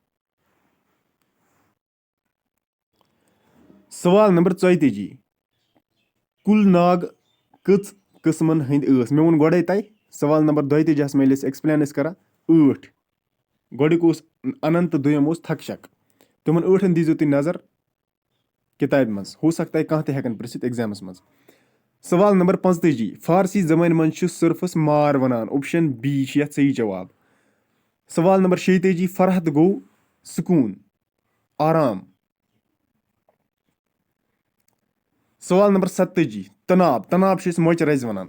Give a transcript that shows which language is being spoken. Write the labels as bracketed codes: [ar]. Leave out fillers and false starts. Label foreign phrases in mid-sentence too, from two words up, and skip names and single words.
[ks] سوال نمبر 44 کُل ناگ کٔژ قٕسمن ہٕنٛدۍ ٲسۍ مےٚ ووٚن گۄڈے تۄہہِ سوال نمبر 42 منٛز ییٚلہِ أسۍ ایٚکسپلین ٲسۍ کران 8. گۄڈٕیُک اوس اننت تہٕ دوٚیِم اوس تھکشک. تِمن 8 دیٖزیو تُہۍ نظر کِتابہِ منٛز [ur] ہو سکتا ہے [ks] کانٛہہ تہِ ہٮ۪کن پرژھِتھ ایگزامس منٛز. سوال نمبر 45 فارسی زبانہِ منٛز چھُ سٔرفس مار ونان. اوپشن بی چھُ یتھ صحیح جواب. سوال نمبر 46 فرحت گوٚو سکوٗن آرام. سوال نمبر 47 تناب چھِ أسۍ مۄچہِ رزِ ونان.